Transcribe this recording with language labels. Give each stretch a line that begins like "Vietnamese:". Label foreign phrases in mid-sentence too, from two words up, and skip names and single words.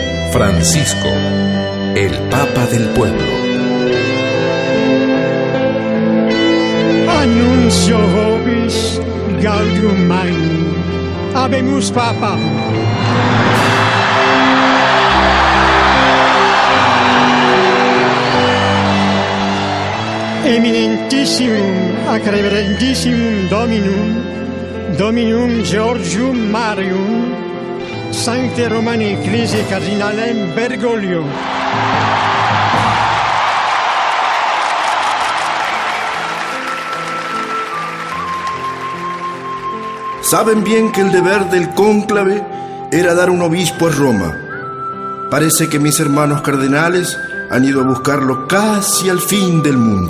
Spanish: Francisco, el Papa del Pueblo.
Latin: Annuncio vobis Gaudium Magnum. Habemus Papa. Eminentissimum ac reverentissimum Dominum Georgium Marium, Sancte Romani Ecclesiae Cardinalem Bergoglio.
Spanish: Saben bien que el deber del cónclave era dar un obispo a Roma. Parece que mis hermanos cardenales han ido a buscarlo casi al fin del mundo.